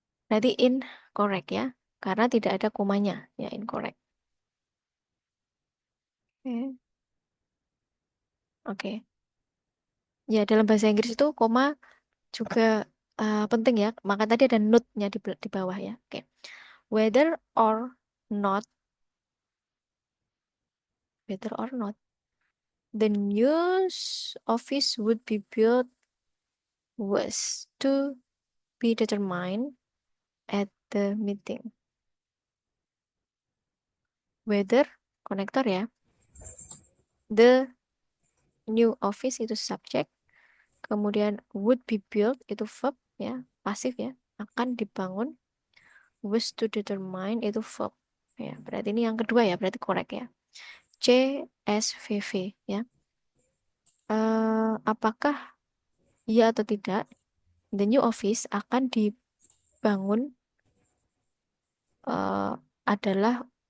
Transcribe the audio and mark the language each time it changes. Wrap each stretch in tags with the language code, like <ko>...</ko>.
<id>Berarti incorrect ya, karena tidak ada komanya ya incorrect. Oke. Oke. Ya dalam bahasa Inggris itu koma juga penting ya. Maka tadi ada note-nya di bawah ya. Oke.</id> <en>Whether or not, whether or not, the news office would be built was to be determined at the meeting.</en> <id>Whether, konektor ya. The new office itu subjek. Kemudian would be built itu verb ya. Pasif ya. Akan dibangun. Was to determine itu verb. Ya, berarti ini yang kedua ya. Berarti korek ya. CSVV ya. Apakah ya atau tidak? The new office akan dibangun adalah</id>